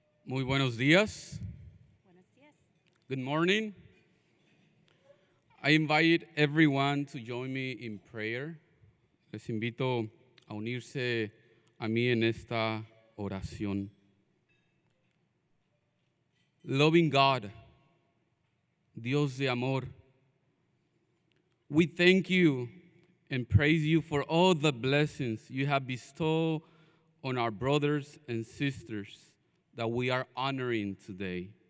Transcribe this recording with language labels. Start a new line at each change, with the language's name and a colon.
Spanish: Muy buenos días. Buenos días.
English: Good morning. I invite everyone to join me in prayer.
Spanish: Les invito a unirse a mí en esta oración.
English: Loving God,
Spanish: Dios de amor,
English: we thank you and praise you for all the blessings you have bestowed on our brothers and sisters that we are honoring today.